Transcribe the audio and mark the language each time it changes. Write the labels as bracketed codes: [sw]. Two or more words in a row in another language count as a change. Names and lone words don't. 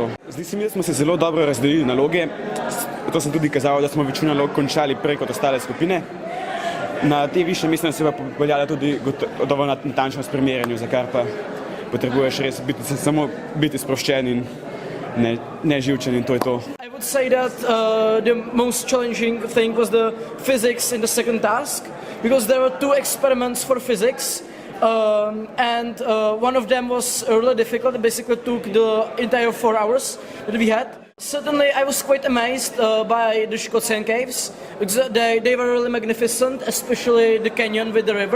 [sl] Zdi se mi, da smo se zelo dobro razdelili naloge. To sem tudi kazalo, da smo večino nalog končali prej kot ostale skupine. Na te višje mesta se pa popeljala tudi dovolj natančnost pri merjenju, za kar pa potrebuješ res samo biti sproščen in neživčen in to je to. [en] I would say that the most challenging thing was the physics in the second task, because there were 2 experiments for physics and one of them was really difficult. It basically took the entire 4 hours that we had. Certainly I was quite amazed by the Shikotsien caves, because they were really magnificent, especially the canyon with the river.